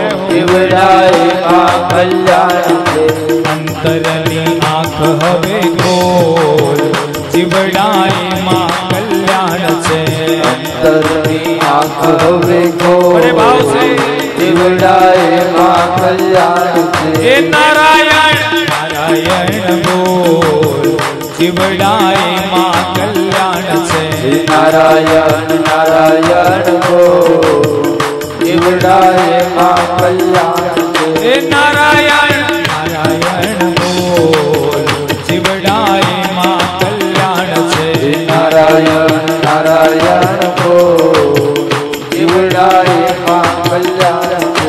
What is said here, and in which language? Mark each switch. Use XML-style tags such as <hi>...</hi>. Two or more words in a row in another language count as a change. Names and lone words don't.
<gu>જીવડાએ માં કલ્યાણ છે. અંતરની આંખ હવે ગોળ, જીવડાએ માં કલ્યાણ છે. અંતરની આંખ હવે ખોલ,</gu> <hi>बड़े भाव से.</hi> <gu>જીવડાએ માં કલ્યાણ છે. હે નારાયણ નારાયણ બોલ, જીવડાએ માં કલ્યાણ સે. નારાયણ નારાયણ બોલ, જીવડાએ માં કલ્યાણ છે. હે નારાયણ નારાયણ બોલ જીવડાએ માં કલ્યાણ છે. નારાયણ નારાયણ બોલ જીવડાએ માં કલ્યાણ છે.</gu>